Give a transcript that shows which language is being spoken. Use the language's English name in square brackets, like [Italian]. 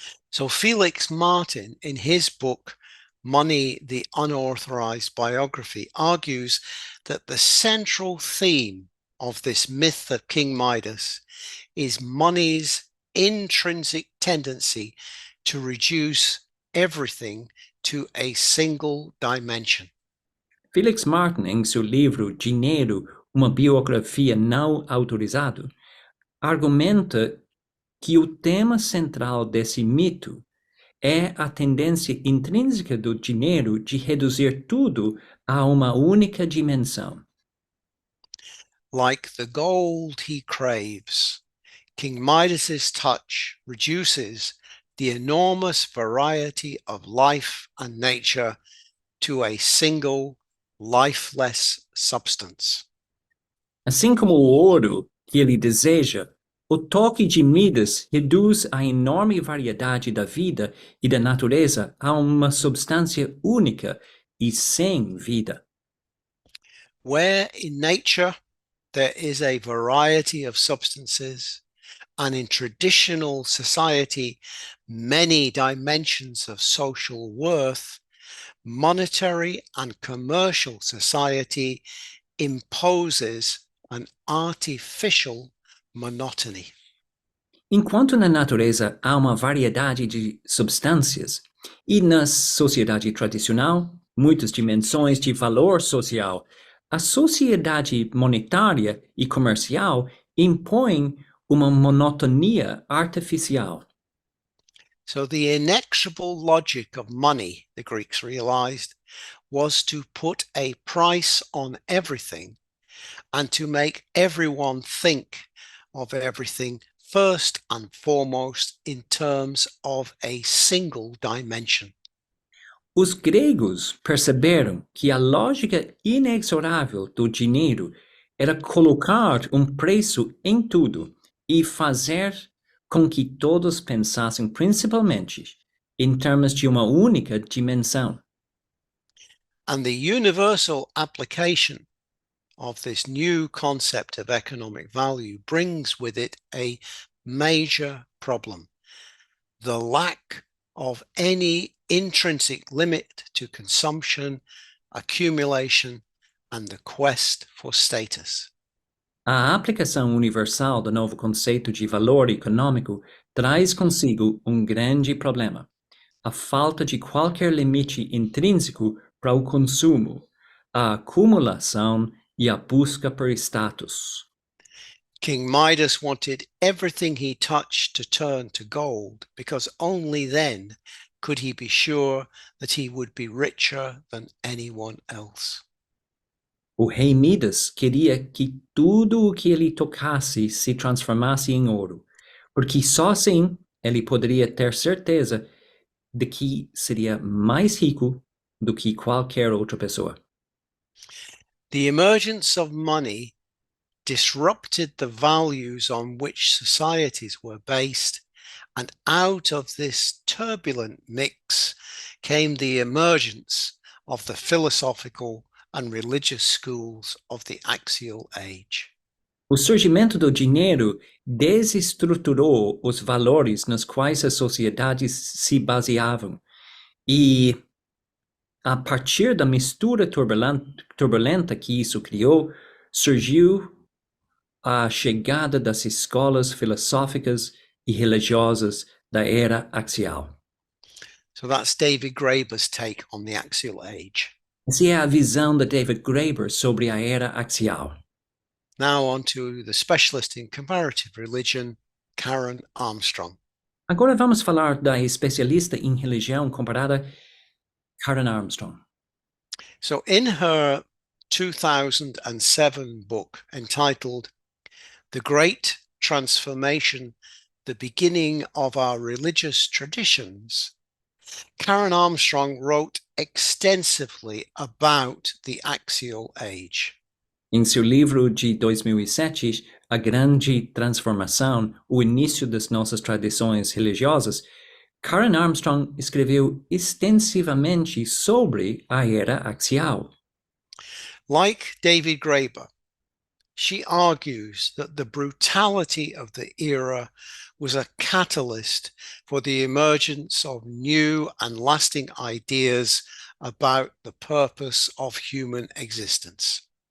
[English] So Felix Martin, in his book, Money, the Unauthorized Biography, argues that the central theme of this myth of King Midas is money's intrinsic tendency to reduce everything to a single dimension. [Portuguese] Felix Martin, em seu livro Dinheiro, uma biografia não autorizada, argumenta que o tema central desse mito é a tendência intrínseca do dinheiro de reduzir tudo a uma única dimensão. [English] Like the gold he craves, King Midas's touch reduces the enormous variety of life and nature to a single lifeless substance. [Portuguese] Assim como o ouro que ele deseja, o toque de Midas reduz a enorme variedade da vida e da natureza a uma substância única e sem vida. [English] Where in nature there is a variety of substances, and in traditional society many dimensions of social worth, monetary and commercial society imposes an artificial monotony. [Portuguese] Enquanto na natureza há uma variedade de substâncias, e na sociedade tradicional, muitas dimensões de valor social, a sociedade monetária e comercial impõe uma monotonia artificial. [English] So the inexorable logic of money, the Greeks realized, was to put a price on everything and to make everyone think of everything first and foremost in terms of a single dimension. [Portuguese] Os gregos perceberam que a lógica inexorável do dinheiro era colocar um preço em tudo e fazer com que todos pensassem principalmente em termos de uma única dimensão. [English] And the universal application of this new concept of economic value brings with it a major problem: the lack of any intrinsic limit to consumption, accumulation, and the quest for status. [Portuguese] A aplicação universal do novo conceito de valor econômico traz consigo um grande problema: a falta de qualquer limite intrínseco para o consumo, a acumulação e a busca por status. [English] King Midas wanted everything he touched to turn to gold, because only then could he be sure that he would be richer than anyone else. [Portuguese] O rei Midas queria que tudo o que ele tocasse se transformasse em ouro, porque só assim ele poderia ter certeza de que seria mais rico do que qualquer outra pessoa. [English] The emergence of money disrupted the values on which societies were based, and out of this turbulent mix came the emergence of the philosophical and religious schools of the Axial age. [Portuguese] O surgimento do dinheiro desestruturou os valores nos quais as sociedades se baseavam e, a partir da mistura turbulenta que isso criou, surgiu a chegada das escolas filosóficas e religiosas da era axial. [English] So that's David Graeber's take on the Axial age. [Portuguese] Essa é a visão de David Graeber sobre a era axial. [English] Now on to the specialist in comparative religion, Karen Armstrong. [Portuguese] Agora vamos falar da especialista em religião comparada, Karen Armstrong. [English] So in her 2007 book entitled The Great Transformation, The Beginning of Our Religious Traditions, Karen Armstrong wrote extensively about the Axial Age. [Portuguese] Em seu livro de 2007, A Grande Transformação, o início das nossas tradições religiosas, Karen Armstrong escreveu extensivamente sobre a era axial. [English] Like David Graeber, she argues that the brutality of the era was a catalyst for the emergence of new and lasting ideas about the purpose of human existence.